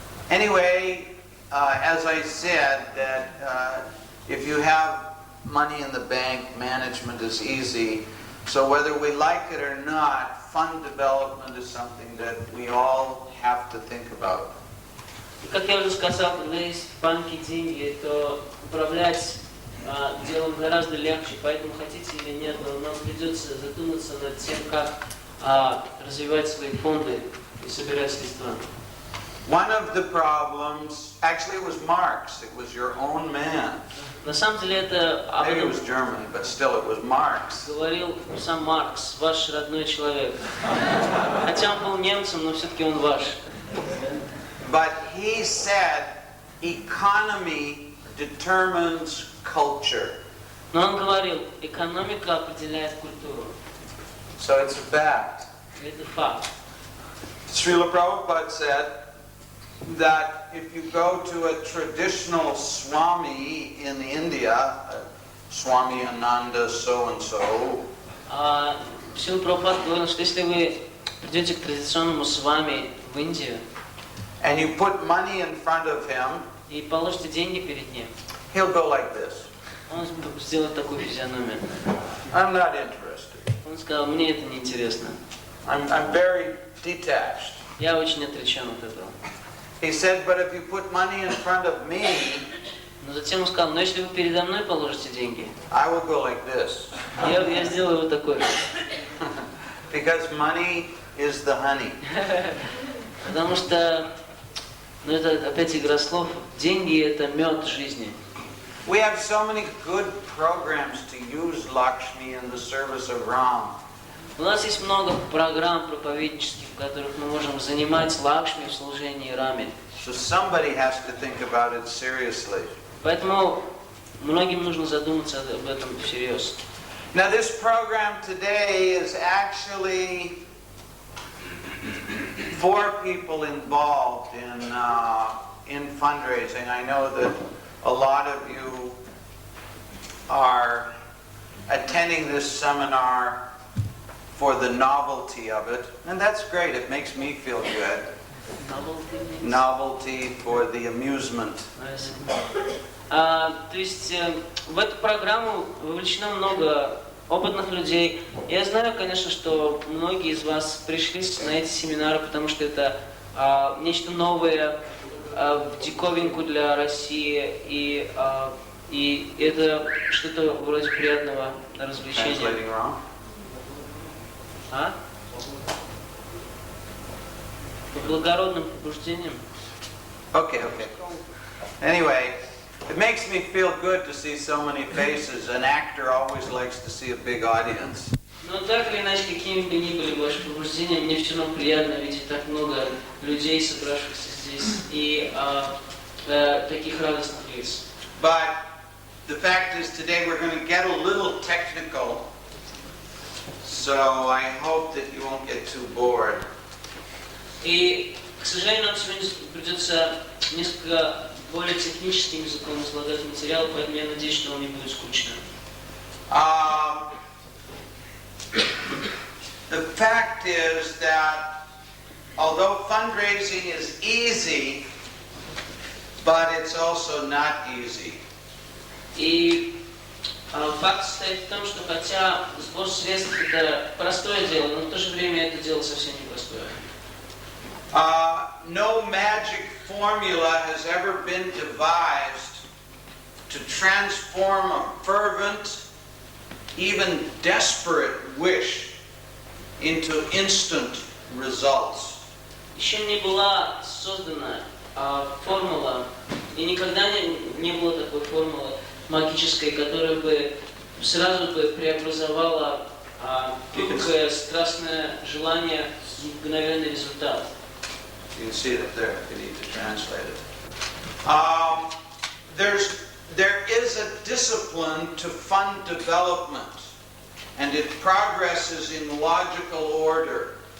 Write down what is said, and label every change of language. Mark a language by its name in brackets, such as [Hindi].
[English] Anyway, as I said, that if you have money in the bank, management is easy. So whether we like it or not, fund development is something that we all have to think about. [Russian] И как я уже сказал, когда есть в банке деньги, то управлять делом гораздо легче, поэтому хотите или нет, но нам придется задуматься над тем, как развивать свои фонды и собирать средства. [English] One of the problems, actually it was Marx, it was your own man. [Russian] На самом деле это [English] Maybe it was German, but still it was Marx. [Russian] Говорил сам Маркс, ваш родной человек. Хотя он был немцем, но все-таки он ваш. [English] But he said economy determines culture. [Russian] Но он говорил, экономика определяет культуру. [English] So it's a fact. [Russian] Это факт. [English] Srila Prabhupada said that if you go to a traditional Swami in India, Swami Ananda so-and-so, [Russian] Шрила Прабхупада говорил, что если вы придете к традиционному свами в Индию [English] and you put money in front of him, [Russian] и положите деньги перед ним, [English] he'll go like this. [Russian] он сделает такую физиономию. [English] I'm not interested. [Russian] Он сказал, мне это не интересно. [English] I'm very detached. [Russian] Я очень отречен от этого. [English] He said, but if you put money in front of me, [Russian] Но затем он сказал, но если вы передо мной положите деньги, [English] I will go like this. [Russian] я сделаю вот такой. [English] Because money is the honey. [Russian] Потому что, ну это опять игра слов, деньги это мед жизни. [English] We have so many good programs to use Lakshmi in the service of Ram. [Russian] У нас есть много программ проповеднических, в которых мы можем занимать Лакшми в служении Раме. [English] So somebody has to think about it seriously. [Russian] Поэтому многим нужно задуматься об этом всерьез. [English] Now this program today is actually 4 people involved in fundraising. I know that a lot of you are attending this seminar for the novelty of it, and that's great. It makes me feel good. Novelty for the amusement. [Russian] То есть в эту программу вовлечено много опытных людей. Я знаю, конечно, что многие из вас пришли на эти семинары, потому что это нечто новое, в диковинку для России, и это что-то вроде приятного развлечения. [English] Translating wrong? [Russian] По благородным побуждениям. [English] Okay. Anyway, it makes me feel good to see so many faces. An actor always likes to see a big audience. [Russian] Но так или иначе, какими бы ни были ваши побуждения, мне все равно приятно видеть так много людей, собравшихся здесь, и таких радостных лиц. [English] But the fact is today we're going to get a little technical. So I hope that you won't get too bored. [Russian] И, к сожалению, нам сегодня придется несколько более техническим языком излагать материал, поэтому я надеюсь, что вам не будет скучно. [English] The fact is that although fundraising is easy, but it's also not easy. [Russian] И факт состоит в том, что хотя сбор средств это простое дело, но в то же время это дело совсем непростое. [English] No magic formula has ever been devised to transform a fervent, even desperate wish into instant results. [Russian] Еще не была создана формула, и никогда не было такой формулы магической, которая бы сразу бы преобразовала пылкое, страстное желание в мгновенный результат. [English] You can see it there if you need to translate it. There is a discipline to fund development, and it progresses in logical order.